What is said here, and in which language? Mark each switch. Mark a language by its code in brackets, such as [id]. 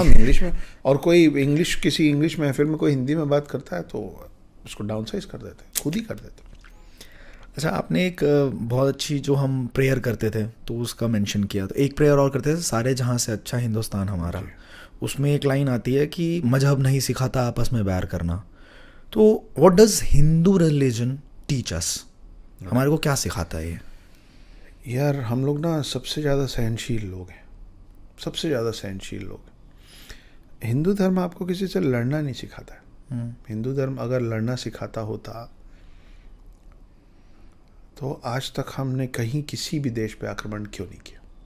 [hi] हम इंग्लिश में, और कोई किसी इंग्लिश महफिल में कोई हिंदी में बात करता है तो उसको डाउन साइज कर देते हैं, खुद ही कर देते हैं। अच्छा, आपने एक बहुत अच्छी, जो हम प्रेयर करते थे तो उसका मेंशन किया, तो एक प्रेयर और करते थे, सारे जहां से अच्छा हिंदुस्तान हमारा। उसमें एक लाइन आती है कि मजहब नहीं सिखाता आपस में बैर करना। [en] तो what does Hindu religion teach us? [hi] हमारे को क्या सिखाता है ये? यार, हम लोग ना सबसे ज़्यादा सहनशील लोग हैं, सबसे ज़्यादा सहनशील लोग। हिंदू धर्म आपको किसी से लड़ना नहीं सिखाता है। हिंदू धर्म अगर लड़ना सिखाता होता तो आज तक हमने कहीं किसी भी देश पे आक्रमण क्यों नहीं किया?